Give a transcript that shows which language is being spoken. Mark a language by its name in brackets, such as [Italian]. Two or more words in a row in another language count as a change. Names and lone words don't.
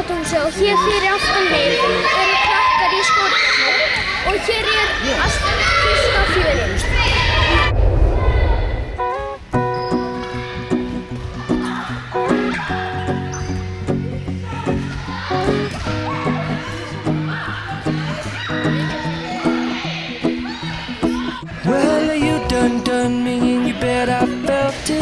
[Icelandic] og hér fyrir aftan mig eru krakkar í skólanum og hér allt fyrsta fjörið. [English] Well, you done me and you bet I felt it.